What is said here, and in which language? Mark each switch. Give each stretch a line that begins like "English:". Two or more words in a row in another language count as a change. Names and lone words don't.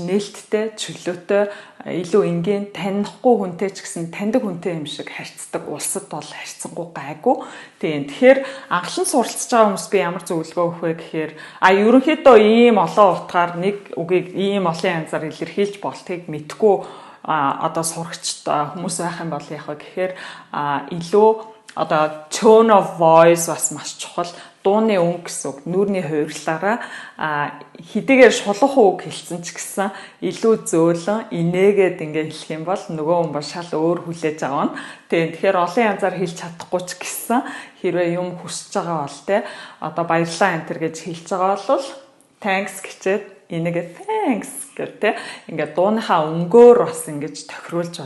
Mongolian: нээлттэй чөлөөтэй илүү энгийн танихгүй хүнтэй ч гэсэн таньдаг хүнтэй юм шиг харьцдаг улсад бол харьцангуй гайгүй тийм тэгэхээр анхлан суралцж байгаа хүмүүс би ямар зөвлөгөө өгөх вэ гэхээр ерөнхийдөө ийм олон утгаар нэг үгийг ийм олон янзаар илэрхийлж болтгийг мэдгүй одоо сурагчд хүмүүс байх юм бол яг гэхээр илүү одоо
English: tone of voice
Mongolian: бас маш чухал. Дууны өнгө гэсэн үг, нүрийн хувирлаараа хэдийгээр шулуух үг хэлсэн ч гэсэн илүү зөөлөн, инээгээд ингээ хэлэх юм бол нөгөө хүн ба шал өөр хүлээж авна. Тэгэхээр олон янзаар хэлж чадахгүй ч гэсэн хэрвээ юм хүсэж байгаа бол те одоо баярлалаа энтер гэж хэлж байгаа бол thanks гэчээд энийгээ thanks гэдэг ингээ дууныхаа өнгөөр бас ингэж тохируулж